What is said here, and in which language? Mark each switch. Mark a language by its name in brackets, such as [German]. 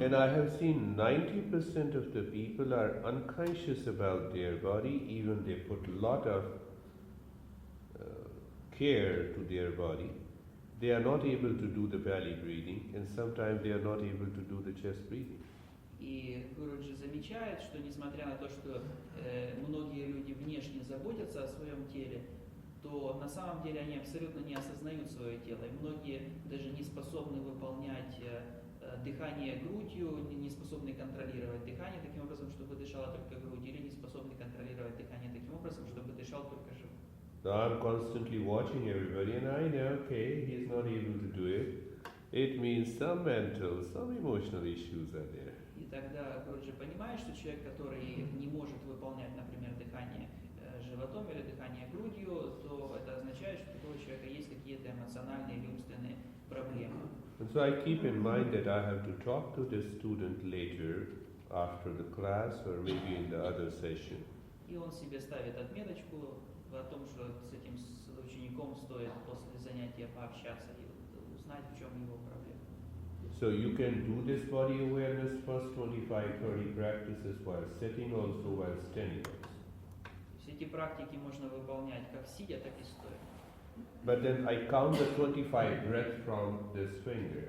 [English] And I have seen 90% of the people are unconscious about their body, even they put a lot of care to their body, they are not able to do the belly breathing, and sometimes they are not able to do the chest breathing. [Russian] И Гуруджи замечает, что несмотря на то, что многие люди внешне заботятся о своем теле, то на самом деле они абсолютно не осознают свое тело. И многие даже не способны выполнять дыхание грудью, не способны контролировать дыхание таким образом, чтобы дышала только грудь, или не способны контролировать дыхание таким образом, чтобы дышал только живот. [English] So I'm constantly watching everybody, and I know, okay, he's not able to do it. It means some mental, some emotional issues are there. [Russian] И тогда Гуруджи понимает, что человек, который не может выполнять, например, дыхание животом или дыхание грудью, то это означает, что у такого человека есть какие-то эмоциональные или умственные проблемы. [English] And so I keep in mind that I have to talk to this student later, after the class or maybe in the other session. [Russian] И он себе ставит отметочку о том, что с этим учеником стоит после занятия пообщаться и узнать, в чем его проблема. [English] So you can do this body awareness first 25-30 practices while sitting, also while standing. [Russian] Все эти практики можно выполнять как сидя, так и стоя. [English] But then I count the 25 breaths from this finger.